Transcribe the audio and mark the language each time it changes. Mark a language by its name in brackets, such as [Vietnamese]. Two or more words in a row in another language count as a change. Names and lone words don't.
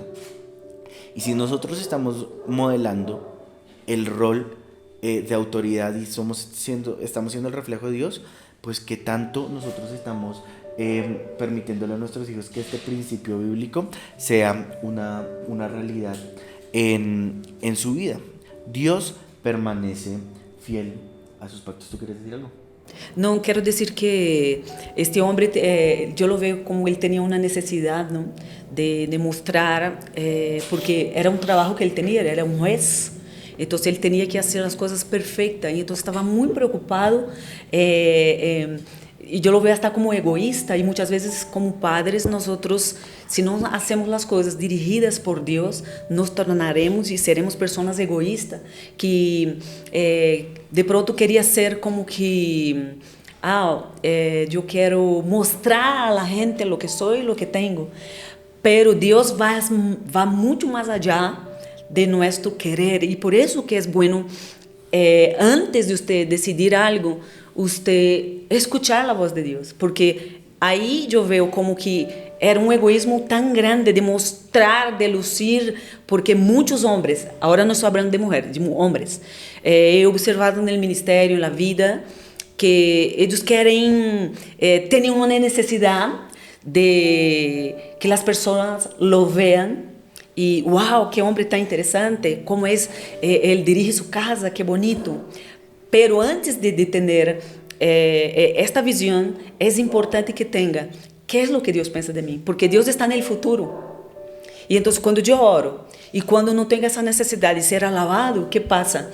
[Spanish] Y si nosotros estamos modelando el rol de autoridad y estamos siendo el reflejo de Dios, pues que tanto nosotros estamos permitiéndole a nuestros hijos que este principio bíblico sea una realidad en su vida. Dios permanece fiel a sus pactos. ¿Tú quieres decir algo? [Portuguese] Não, quero dizer que este homem, eu [Spanish] lo veo [Portuguese] como ele tinha uma necessidade, não? De mostrar, porque era um trabalho que ele tinha, ele era um juez, então ele tinha que fazer as coisas perfeitas, então estava muito preocupado, e eu [Spanish] lo veo hasta como egoísta, [Portuguese] e muitas vezes [Spanish] como padres, nosotros, [Portuguese] se não hacemos as coisas dirigidas por Deus, nos tornaremos e seremos pessoas egoístas, que de pronto queria ser como que, eu quero mostrar [Spanish] a la gente lo que [Portuguese] sou e [Spanish] lo que [Portuguese] tenho, pero Deus vai muito mais allá de nosso querer, e por isso que é bueno, antes de você decidir algo, [Spanish] usted escuchar [Portuguese] a voz de Deus, porque aí eu vejo como que era um egoísmo tão grande de mostrar, de lucir, porque muitos homens, agora não estou falando de mulheres, de homens, [Spanish] he observado [Portuguese] no ministério, na vida, que eles querem, têm uma necessidade de que as pessoas [Spanish] lo vean [Portuguese] e, uau, que homem tão interessante, como ele dirige sua casa, que bonito. Pero antes de ter esta visão, é importante que tenha que é o que Deus pensa de mim, porque Deus está no futuro. E então, quando eu oro e quando não tenho essa necessidade de ser alabado, o que passa?